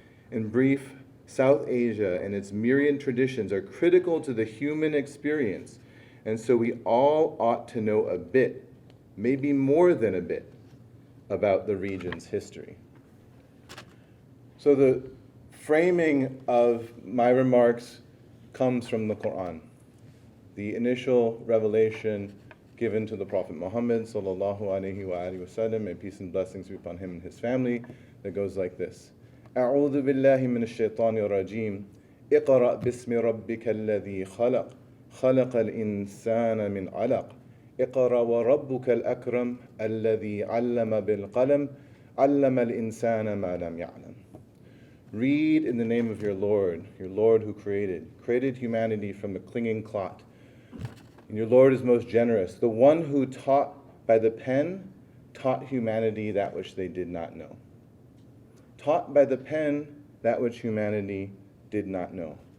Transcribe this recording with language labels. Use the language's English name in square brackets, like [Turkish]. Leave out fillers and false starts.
[English] In brief, South Asia and its myriad traditions are critical to the human experience, and so we all ought to know a bit, maybe more than a bit, about the region's history. So the framing of my remarks comes from the Quran. The initial revelation given to the Prophet Muhammad sallallahu alaihi wasallam, may peace and blessings be upon him and his family, that goes like this. [Arabic] أعوذ بالله من الشيطان الرجيم اقرأ باسم ربك الذي خلق خلق الإنسان من علق اقرأ وربك الأكرم الذي علم بالقلم علم الإنسان ما لم يعلم. [English] Read in the name of your Lord who created humanity from the clinging clot. And your Lord is most generous, the one who taught by the pen, taught humanity that which they did not know. Taught by the pen that which humanity did not know.